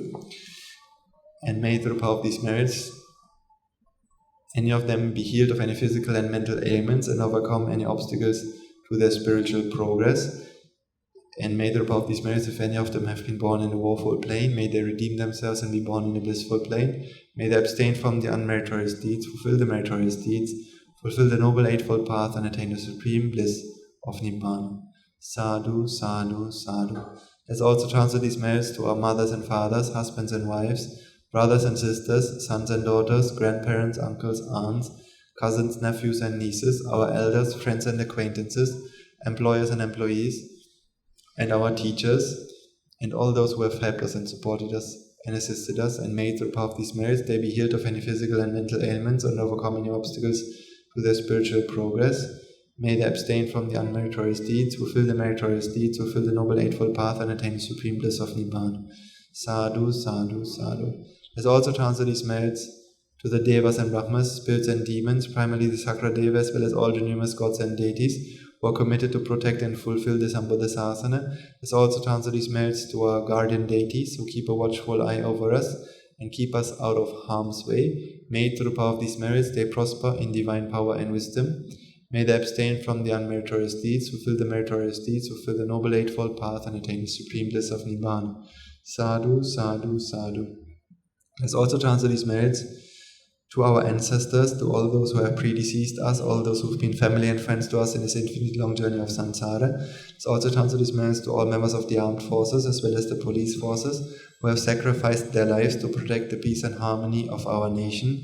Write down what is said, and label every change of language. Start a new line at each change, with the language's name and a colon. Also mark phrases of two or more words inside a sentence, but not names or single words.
English: And may through the power of these merits, any of them be healed of any physical and mental ailments and overcome any obstacles to their spiritual progress. And may through the power of these merits, if any of them have been born in a woeful plane, may they redeem themselves and be born in a blissful plane. May they abstain from the unmeritorious deeds, fulfill the meritorious deeds, fulfill the noble eightfold path, and attain the supreme bliss of Nibbana.
Pali: Sadhu, sadhu, sadhu.
English: Let's also transfer these merits to our mothers and fathers, husbands and wives, brothers and sisters, sons and daughters, grandparents, uncles, aunts, cousins, nephews and nieces, our elders, friends and acquaintances, employers and employees, and our teachers, and all those who have helped us and supported us and assisted us, and may through the power of these merits they be healed of any physical and mental ailments and overcome any obstacles to their spiritual progress. May they abstain from the unmeritorious deeds, fulfill the meritorious deeds, fulfill the noble eightfold path, and attain the supreme bliss of Nibbana.
Pali: Sadhu, sadhu, sadhu.
English: Let's also transfer these merits to the Devas and Brahmas, spirits and demons, primarily the Sakra Deva, as well as all the numerous gods and deities who are committed to protect and fulfill the
Pali: Sambuddha Sasana.
English: Let's also transfer these merits to our guardian deities who keep a watchful eye over us and keep us out of harm's way. May through the power of these merits they prosper in divine power and wisdom. May they abstain from the unmeritorious deeds, fulfill the meritorious deeds, fulfill the noble eightfold path, and attain the supreme bliss of Nibbana.
Pali: Sadhu, sadhu, sadhu.
English: Let's also transfer these merits to our ancestors, to all those who have predeceased us, all those who have been family and friends to us in this infinite long journey of samsara. Let's also transfer these merits to all members of the armed forces as well as the police forces who have sacrificed their lives to protect the peace and harmony of our nation.